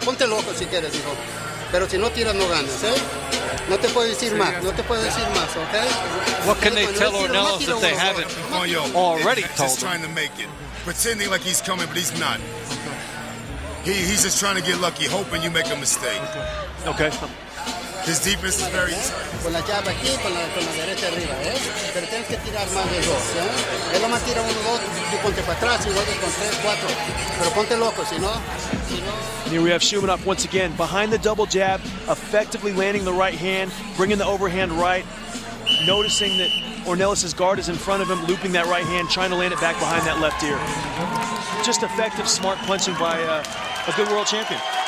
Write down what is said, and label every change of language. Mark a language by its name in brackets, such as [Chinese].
[Spanish] Ponte loco si quieres, hijo. Pero si no tiras, no ganas, ¿eh? No te puedo decir más. No te puedo decir más, ¿ok? [English] What can they tell Ornelas that they haven't already told Just him? trying to make it. Pretending like he's coming, but he's not. He's just trying to get lucky, hoping you make a mistake. Okay. His defense is very... [Spanish] Con la llave aquí, con la derecha arriba, ¿eh? Pero tienes que tirar más de dos, ¿eh? Él lo más tira 1, 2, tú ponte para atrás y luego con 3, 4. Pero ponte loco, si no... [English] Here we have Shumenov once again behind the double jab, effectively landing the right hand, bringing the overhand right, noticing that Ornelas' guard is in front of him, looping that right hand, trying to land it back behind that left ear. Just effective, smart punching by a good world champion.